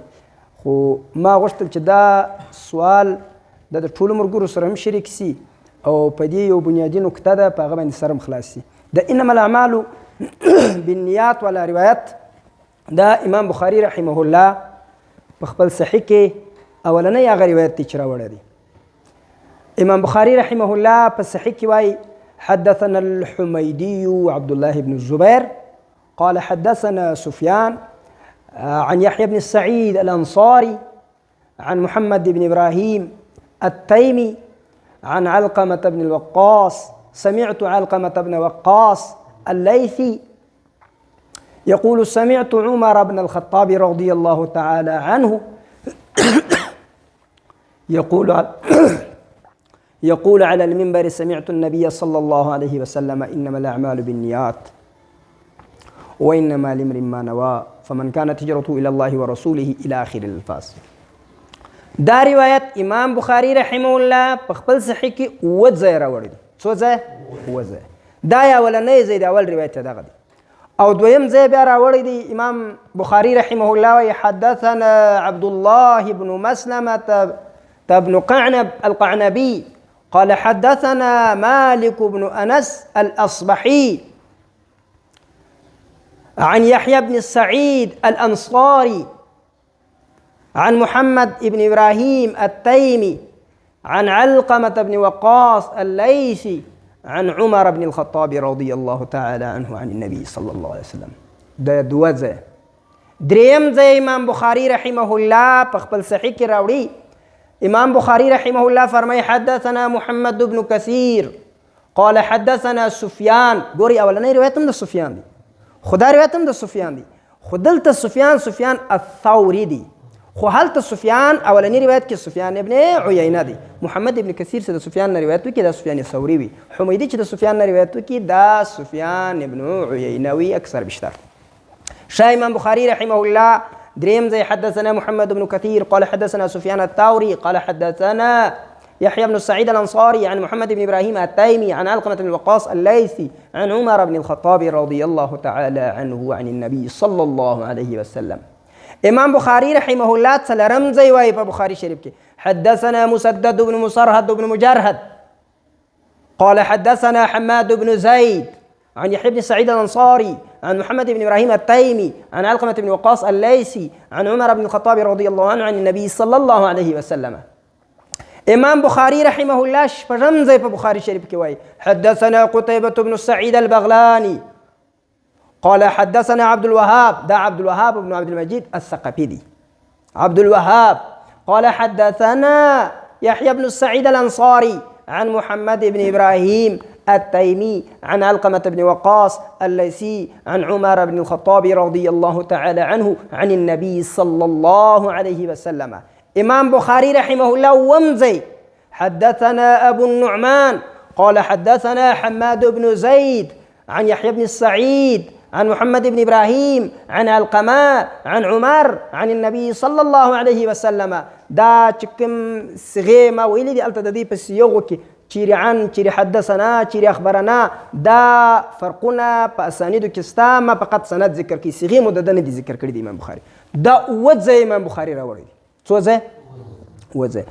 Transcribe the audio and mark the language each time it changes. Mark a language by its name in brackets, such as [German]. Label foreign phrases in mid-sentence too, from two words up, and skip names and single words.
[Pashto] خو ما غوښتل چې دا سوال د ټولو ملګرو سره هم شریک سي او په دې یو بنیادي نکته ده، په هغه باندې سر هم خلاص سي. د [Arabic] انما الاعمال بالنیات [Pashto] والا روایت دا امام بخاري [Arabic] رحمه الله [Pashto] په خپل صحیح کې اولنی هغه روایت دی چې راوړی دی. [Arabic] امام بخاري رحمه الله [Pashto] په صحیح کې وایي [Arabic] حدثنا الحميدي عبد الله بن الزبير قال حدثنا سفيان عن يحيى بن السعيد الأنصاري عن محمد بن إبراهيم التيمي عن علقمة بن الوقاص سمعت علقمة بن وقاص الليثي يقول سمعت عمر بن الخطاب رضي الله تعالى عنه يقول على المنبر سمعت النبي صلى الله عليه وسلم إنما الأعمال بالنيات وإنما لامرئ ما نوى فمن كانت هجرته إلى الله ورسوله إلى آخر الألفاظ. [Pashto] دا روایت امام بخاري [Arabic] رحمه الله [Pashto] په خپل صحیح کې اووه ځایه راوړی دی. څو ځایه؟ اووه ځایه. دا یې اولنی ځای د اول روایت دغه دی. او دویم ځای بیا راوړی دی [Arabic] امام بخاري رحمه الله وایي حدثنا عبد الله بن مسلمة بن قعنب القعنبي قال حدثنا مالك بن أنس الأصبحي عن يحيى بن السعيد الأنصاري عن محمد بن إبراهيم التيمي عن علقمة بن وقاص الليثي عن عمر بن الخطاب رضي الله تعالى عنه عن النبي صلى الله عليه وسلم. [Pashto] دا دوه ځای. دریم ځای امام بخاري [Arabic] رحمه الله [Pashto] په خپل صحیح کې راوړي. [Arabic] امام بخاري رحمه الله فرمای حدثنا محمد بن كثير قال حدثنا سفيان. [Pashto] ګوري اولنی روایت هم د سفیان دی، خدا روایت هم د سفیان دی، خو دلته سفیان الثوري دی، خو هلته سفیان اولنی روایت کې سفیان ابن عیینه دی. محمد ابن کثیر چې د سفیان نه روایت وکړي دا سفیان ثوري وي، حمیدي چې د سفیان نه روایت وکړي دا سفیان ابن عیینه وي اکثر بیشتر. [Arabic] شاه امام بخاري رحمه الله [Pashto] دريم زي [Arabic] حدثنا محمد بن كثير قال حدثنا سفيان الثوري قال حدثنا يحيى بن سعيد الأنصاري عن محمد بن إبراهيم التيمي عن علقمة بن وقاص الليثي عن عمر بن الخطاب رضي الله تعالى عنه عن النبي صلى الله عليه وسلم. امام بخاري رحمه الله [Pashto] څلورم ځای وایي په بخاري شریف کې [Arabic] حدثنا مسدد بن مصرهد بن مجرهد قال حدثنا حماد بن زيد عن يحيى بن سعيد الأنصاري عن محمد بن إبراهيم التيمي عن علقمة بن وقاص الليثي عن عمر بن الخطاب رضي الله عنه عن النبي صلى الله عليه وسلم. امام بخاري رحمه الله [Pashto] شپږم ځای په بخاري شریف کې وایي [Arabic] حدثنا قتيبة بن سعيد البغلاني قال حدثنا عبد الوهاب، دا عبد الوهاب بن عبد المجيد الثقفي دي. عبد الوهاب قال حدثنا يحيى بن سعيد الأنصاري عن محمد بن إبراهيم التيمي عن علقمة بن وقاص الليثي عن عمر بن الخطاب رضي الله تعالى عنه عن النبي صلى الله عليه وسلم. امام بخاري رحمه الله ومزي حدثنا أبو النعمان قال حدثنا حماد بن زيد عن يحيى بن السعيد عن محمد بن إبراهيم عن علقمة عن عمر عن النبي صلى الله عليه وسلم. [Pashto] دا چکم صغې ما ویلي دي هلته د دې په سیغو کې چیرې عن چیرې حدثنا چیرې اخبرنا دا فرقونه په اسانیدو کې ستا، ما فقط سند ذکر کړي، صیغې مو د ده نه دي ذکر کړي دي امام بخاري. دا اووه ځای امام بخاري راوړی دي. څو ځای؟ اووه ځای.